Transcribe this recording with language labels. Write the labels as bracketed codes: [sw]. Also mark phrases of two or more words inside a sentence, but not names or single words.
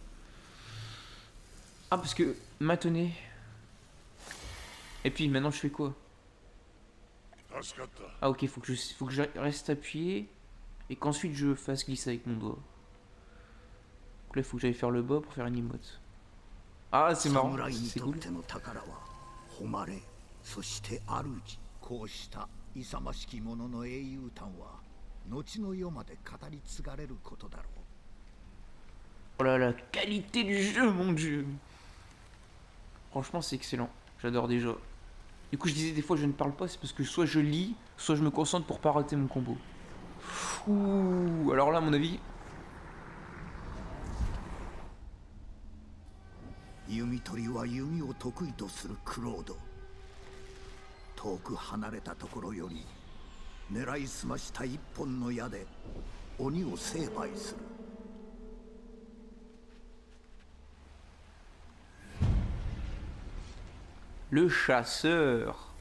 [fr] Ah, parce que maintenez. Et puis maintenant je fais quoi? Ah ok, faut que je reste appuyé et qu'ensuite je fasse glisser avec mon doigt. Donc là il faut que j'aille faire le bas pour faire une emote. Ah c'est marrant, [ja] 侍に [fr] c'est [ja] とっ [fr] cool. [ja] ての宝は誉れ、そして主。こうした勇ましき者の英雄譚は後の世まで語り継がれることだろう。 [fr] Oh là la qualité du jeu, mon dieu! Franchement c'est excellent, j'adore déjà. Du coup je disais des fois je ne parle pas, c'est parce que soit je lis, soit je me concentre pour pas rater mon combo. Ouh, alors là à mon avis... [ja] 弓取りは弓を得意とするクロード。遠く離れたところより狙いすました一本の矢で鬼を成敗する。 [fr] Le chasseur.